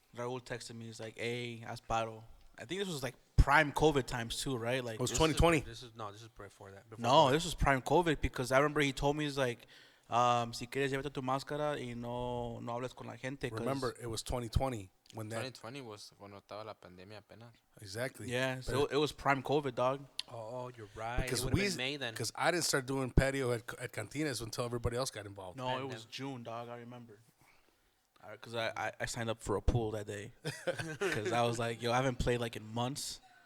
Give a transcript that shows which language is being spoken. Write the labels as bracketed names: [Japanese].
[English] Raul texted me. He's like, "Hey, Asparo." I think this was like prime COVID times too, right? Like, It was This 2020. This is before that. Before no, COVID. this was prime COVID because I remember he told me, he's like, [Spanish] si quieres llévate tu máscara y no hables con la gente. [English] 'cause- Remember, it was 2020 when that [Spanish] 2020 [English] was [Spanish] cuando estaba la pandemia apenas. [English] exactly. Yeah, so it was prime COVID, dog. Oh, you're right. Because it would have been May then. because I didn't start doing patio at Cantinas until everybody else got involved. No, it was June, dog. I remember. Because I signed up for a pool that day. Because I was like, yo, I haven't played like in months.